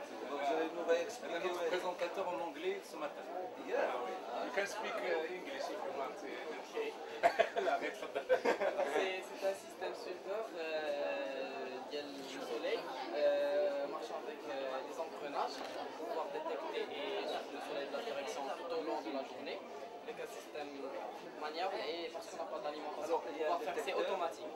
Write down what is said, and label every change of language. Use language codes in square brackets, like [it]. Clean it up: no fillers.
[fr] Vous allez nous expliquer notre présentateur en anglais ce matin. [en] Yeah, you can speak English if you want. Okay. [fr] C'est un système suiveur du soleil marchant avec des engrenages pour pouvoir détecter et suivre le soleil de la direction tout au long de la journée. Avec un système maniable et parce qu'on n'a pas d'alimentation, c'est automatique.